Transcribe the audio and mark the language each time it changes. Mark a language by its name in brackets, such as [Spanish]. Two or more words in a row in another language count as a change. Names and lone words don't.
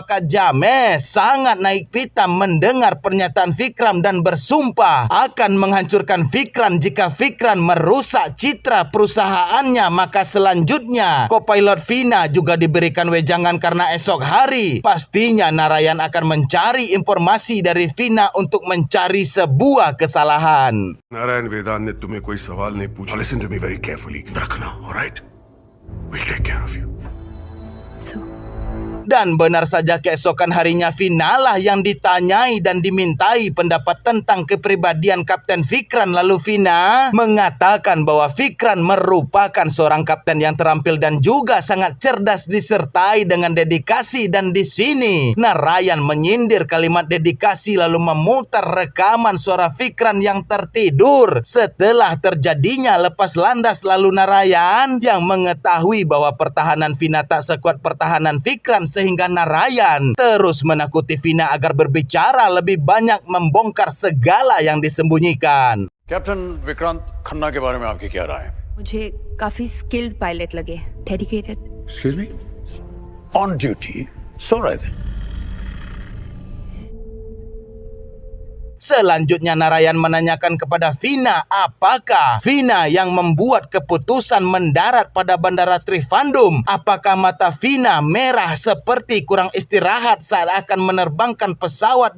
[Indonesian] maka James sangat naik pitam mendengar pernyataan Vikram dan bersumpah akan menghancurkan Vikram jika Vikram merusak citra perusahaannya. Maka selanjutnya co-pilot Vina juga diberikan wejangan karena esok hari pastinya Narayan akan mencari informasi dari Vina untuk mencari sebuah kesalahan. [Hindi] नारायण वेदांत ने तुम्हें कोई सवाल नहीं पूछा. [English] Listen to me very carefully. रखना, all right? We'll take care of you. [Indonesian] Dan benar saja keesokan harinya Vina lah yang ditanyai dan dimintai pendapat tentang kepribadian Kapten Vikram. Lalu Vina mengatakan bahwa Vikram merupakan seorang kapten yang terampil dan juga sangat cerdas disertai dengan dedikasi. Dan di sini Narayan menyindir kalimat dedikasi lalu memutar rekaman suara Vikram yang tertidur setelah terjadinya lepas landas. Lalu Narayan yang mengetahui bahwa pertahanan Vina tak sekuat pertahanan Vikram sehingga Narayan terus menakuti Vina agar berbicara lebih banyak, membongkar segala yang disembunyikan. [Hindi] कैप्टन विक्रांत खन्ना के बारे में आपकी क्या राय है? मुझे काफी [English] skilled pilot [Hindi] लगे, डेडिकेटेड. [English] Excuse me? On duty, so right. [Indonesian] Selanjutnya Narayan menanyakan kepada Vina apakah Vina yang membuat keputusan mendarat pada Bandara Trivandrum. Apakah mata Vina merah seperti kurang istirahat saat akan menerbangkan pesawat.